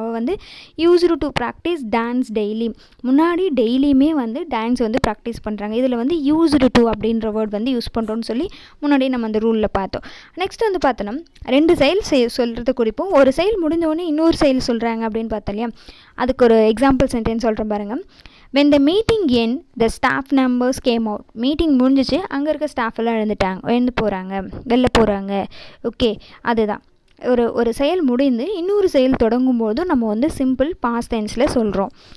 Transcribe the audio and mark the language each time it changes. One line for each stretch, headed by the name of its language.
Tamil: அவள் வந்து
English: used to practice dance daily,
Tamil: முன்னாடி டெய்லியுமே வந்து டான்ஸ் வந்து ப்ராக்டிஸ் பண்ணுறாங்க. இதில் வந்து யூஸ்டு டு அப்படின்ற வேர்ட் வந்து யூஸ் பண்ணுறோன்னு சொல்லி முன்னாடி நம்ம அந்த ரூலில் பார்த்தோம். நெக்ஸ்ட் வந்து பார்த்தோன்னா 2 செயல் சொல்கிறது குறிப்பு. ஒரு செயல் முடிஞ்சோடனே இன்னொரு செயல் சொல்கிறாங்க அப்படின்னு பார்த்தோம் இல்லையா. அதுக்கு ஒரு எக்ஸாம்பிள் சென்டென்ஸ் சொல்கிறேன் பாருங்கள்.
English: when the meeting end the staff members came out.
Tamil: Meeting முடிஞ்சிச்சு, அங்கே இருக்க ஸ்டாஃப் எல்லாம் எழுந்து போகிறாங்க, வெளில போகிறாங்க. ஓகே, அதுதான் ஒரு செயல் முடிந்து இன்னொரு செயல் தொடங்கும் போதும் நம்ம வந்து சிம்பிள் பாஸ்ட் டென்ஸில் சொல்கிறோம்.